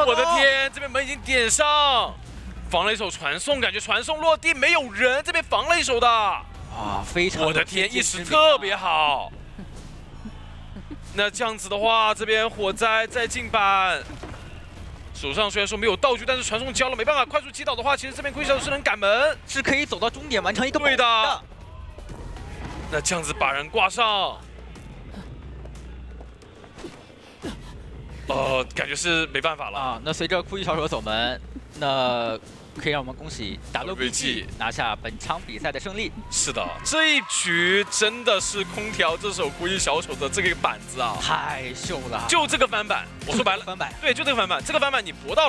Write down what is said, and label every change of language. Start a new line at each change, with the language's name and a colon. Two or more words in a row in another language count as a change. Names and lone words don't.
Chinese: 我的天，這邊門已經點上，防了一手傳送，感覺傳送落地沒有人，這邊防了一手的。啊，非常。我的天，意識特別好。那這樣子的話，這邊火災再進板，手上雖然說沒有道具，但是傳送交了，沒辦法快速擊倒的話，其實這邊龜小是能趕門，是可以走到終點完成一個對的。那這樣子把人掛上，感覺是沒辦法了啊。那隨着枯衣小手走门，那可以讓我们恭喜WBG拿下本场比赛的胜利。是的，這一局真的是空調這手枯衣小手的這個板子啊，太秀了，就這個翻板，我說白了，翻板，對，就這個翻板，這個翻板你搏到了。